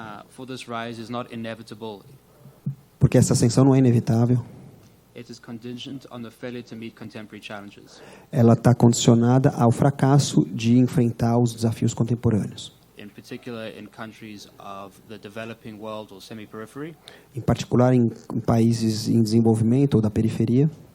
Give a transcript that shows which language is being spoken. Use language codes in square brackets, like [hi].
[en] For this rise is not inevitable. [pt] Porque essa ascensão não é inevitável. [en] It is contingent on the failure to meet contemporary challenges. [pt] Ela está condicionada ao fracasso de enfrentar os desafios contemporâneos. [en] In particular in countries of the developing world or semi-periphery. [pt] Em particular em países em desenvolvimento ou da periferia.